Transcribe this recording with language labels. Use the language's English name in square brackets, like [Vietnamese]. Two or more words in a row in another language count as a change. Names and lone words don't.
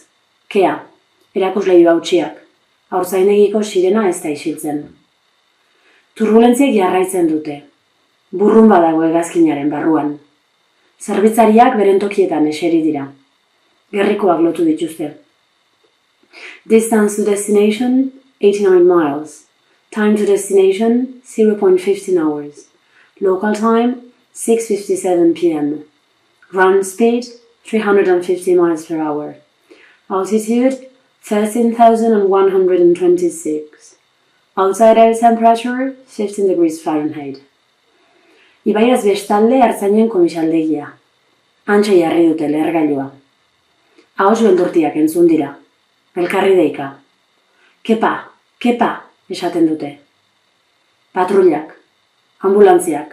[Basque] Kea, erakusleiho hautsiak. Haurtzaindegiko sirena ez da isiltzen. Turbulentziek jarraitzen dute. Burrunba dago hegazkinaren barruan. Zerbitzariak beren tokietan eseri dira. Gerrikoak lotu dituzte. [English] Distance to destination, 89 miles. Time to destination, 0.15 hours. Local time, 6:57 p.m. Ground speed, 350 miles per hour. Altitude, 13,126. Outside air temperature, 15 degrees Fahrenheit. [Basque] Ibaiaz bestalde hartzainen komisaldegia. Antxe jarri dute lehergailua. Ahots beldurtiak entzun dira. Elkarri deika. Kepa, kepa, esaten dute. Patrullak, ambulantziak.